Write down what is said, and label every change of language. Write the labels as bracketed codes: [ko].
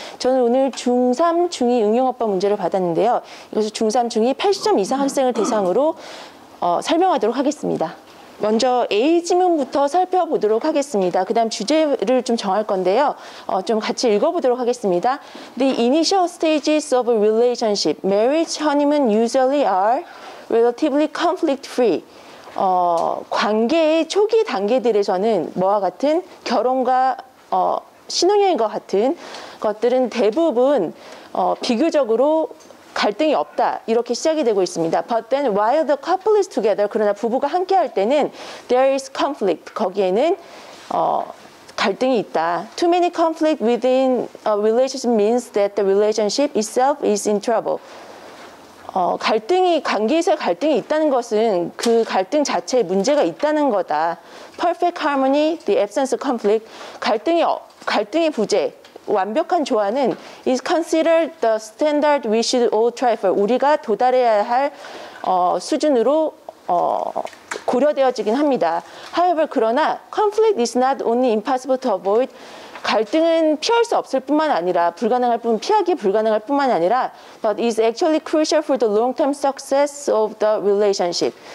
[ko] 저는 오늘 중3, 중2 응용어법 문제를 받았는데요. 이것을 중3, 중2 80점 이상 학생을 대상으로 설명하도록 하겠습니다. 먼저 A 지문부터 살펴보도록 하겠습니다. 그 다음 주제를 좀 정할 건데요. 좀 같이 읽어보도록 하겠습니다. [en] The initial stages of a relationship, marriage, honeymoon usually are relatively conflict-free. [ko] 관계의 초기 단계들에서는 뭐와 같은 결혼과 신혼여행과 같은 것들은 대부분 비교적으로 갈등이 없다 이렇게 시작이 되고 있습니다. [en] But then while the couple is together, [ko] 그러나 부부가 함께 할 때는 [en] there is conflict, [ko] 거기에는 갈등이 있다. [en] Too many conflict within a relationship means that the relationship itself is in trouble. [ko] 관계에서 갈등이 있다는 것은 그 갈등 자체에 문제가 있다는 거다. [en] Perfect harmony, the absence of conflict. [ko] 갈등의 부재, 완벽한 조화는 [en] is considered the standard we should all try for. [ko] 우리가 도달해야 할 수준으로 고려되어지긴 합니다. [en] However, [ko] 그러나 [en] conflict is not only impossible to avoid. [ko] 갈등은 피할 수 없을 뿐만 아니라 피하기 불가능할 뿐만 아니라 [en] but is actually crucial for the long-term success of the relationship.